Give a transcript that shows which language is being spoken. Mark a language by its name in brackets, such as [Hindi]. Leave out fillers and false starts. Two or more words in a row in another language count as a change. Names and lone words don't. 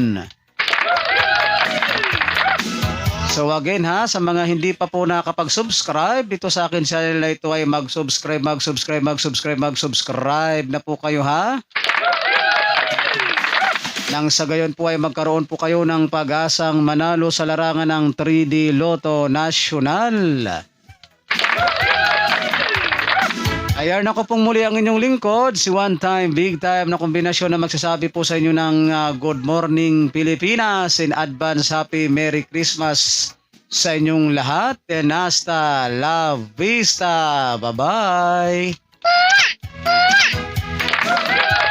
[Filipino] So again ha, sa mga hindi pa po nakapag-subscribe dito sa akin channel na ito ay mag-subscribe na po kayo ha. Nang sa gayon po ay magkaroon po kayo ng pag-asang manalo sa larangan ng 3D Lotto National. Ayan ako pong muli ang inyong lingkod, si [English] one time, big time [Filipino] na kombinasyon na magsasabi po sa inyo ng [English] Good Morning [Filipino] Pilipinas, [English] in advance Happy Merry Christmas [Filipino] sa inyong lahat, and [Spanish] hasta la vista, [English] bye bye.